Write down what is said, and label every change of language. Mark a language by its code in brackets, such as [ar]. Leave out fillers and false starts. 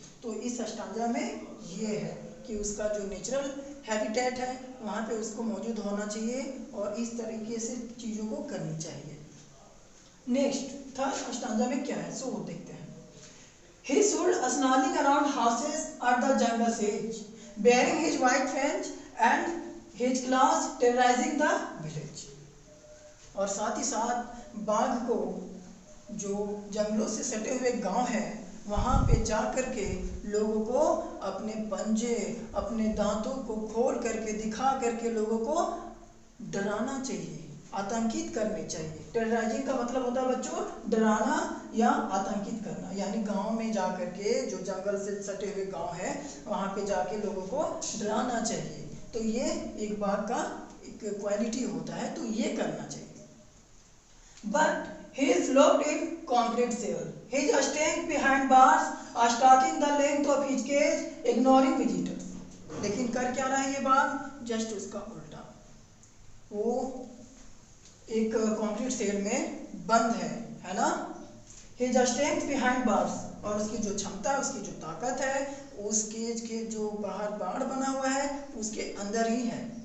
[hi] तो इस स्टांजा में ये है कि उसका जो नेचुरल हैबिटेट है वहाँ पे उसको मौजूद होना चाहिए और इस तरीके से चीज़ों को करनी चाहिए। नेक्स्ट थर्ड स्टांजा में क्या है, सो वो देखते हैं। [en] He stood snarling around houses at the jungle's edge, bearing his white fangs and his claws, terrorizing the village। [hi] और साथ ही साथ बाघ को जो जंगलों से सटे हुए गांव है वहाँ पे जा करके लोगों को अपने पंजे, अपने दांतों को खोल करके दिखा करके लोगों को डराना चाहिए, आतंकित करने चाहिए। टेरराइजिंग का मतलब होता है बच्चों डराना या आतंकित करना। यानी गांव में जा करके, जो जंगल से सटे हुए गांव है वहाँ पे जाके लोगों को डराना चाहिए। तो ये एक बाघ का एक क्वालिटी होता है, तो ये करना चाहिए। [en] But he is locked in concrete cell. He is staying behind bars, stalking the length of his cage, ignoring visitors। [hi] लेकिन कर क्या रहा है ये बाघ? जस्ट उसका उल्टा। वो एक कंक्रीट सेल में बंद है ना। [en] He is staying behind bars, [hi] और उसकी जो क्षमता है, उसकी जो ताकत है, उस केज के जो बाहर बाड़ बना हुआ है उसके अंदर ही है।